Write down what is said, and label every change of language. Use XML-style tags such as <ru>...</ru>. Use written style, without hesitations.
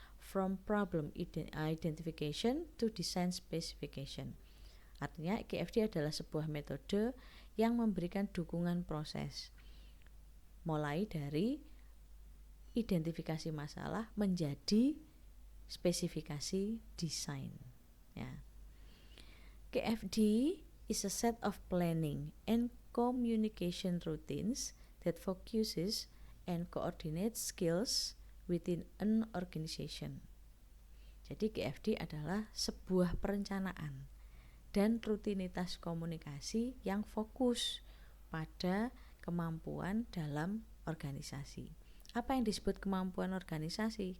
<en>from problem identification to design specification.</en> <id>Artinya KFD adalah sebuah metode yang memberikan dukungan proses, mulai dari identifikasi masalah menjadi spesifikasi desain. Ya.</id> <en>KFD is a set of planning and communication routines that focuses and coordinates skills within an organization.</en> <id>Jadi KFD adalah sebuah perencanaan dan rutinitas komunikasi yang fokus pada kemampuan dalam organisasi. Apa yang disebut kemampuan organisasi?</id>